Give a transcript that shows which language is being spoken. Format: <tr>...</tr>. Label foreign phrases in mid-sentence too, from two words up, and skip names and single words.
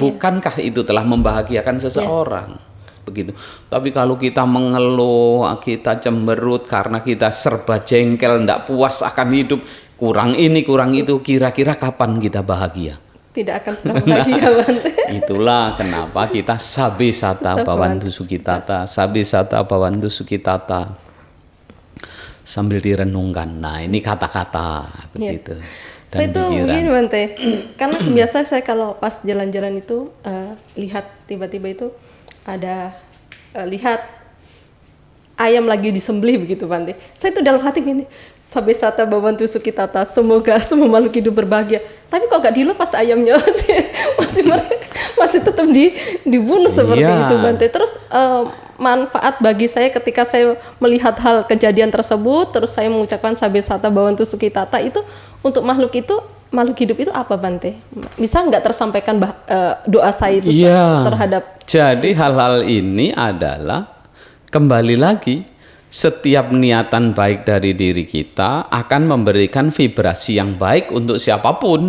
<id>Bukankah itu telah membahagiakan seseorang? Begitu. Tapi kalau kita mengeluh, kita cemberut karena kita serba jengkel, tidak puas akan hidup, kurang ini, kurang itu, kira-kira kapan kita bahagia? Tidak akan pernah bahagia. Itulah kenapa kita</id> <pi>sabe sata bawantu sukitata, sabe sata bawantu sukitata</pi> <id>sambil direnungkan. Nah, ini kata-kata begitu. Saya itu begini Bante, karena biasa saya kalau pas jalan-jalan itu lihat tiba-tiba itu ada lihat ayam lagi disembelih begitu Bante. Saya itu dalam hati gini,</id> <pi>sabe sata bawantu sukitata,</pi> <id>semoga semua makhluk hidup berbahagia. Tapi kok gak dilepas ayamnya masih tetap dibunuh seperti itu Bante. Terus manfaat bagi saya ketika saya melihat hal kejadian tersebut, terus saya mengucapkan</id> <pi>sabe sata bawantu sukitata</pi> <id>itu untuk makhluk hidup itu apa Bante? Bisa nggak tersampaikan doa saya itu terhadap? Jadi hal-hal ini adalah kembali lagi setiap niatan baik dari diri kita akan memberikan vibrasi yang baik untuk siapapun.</id>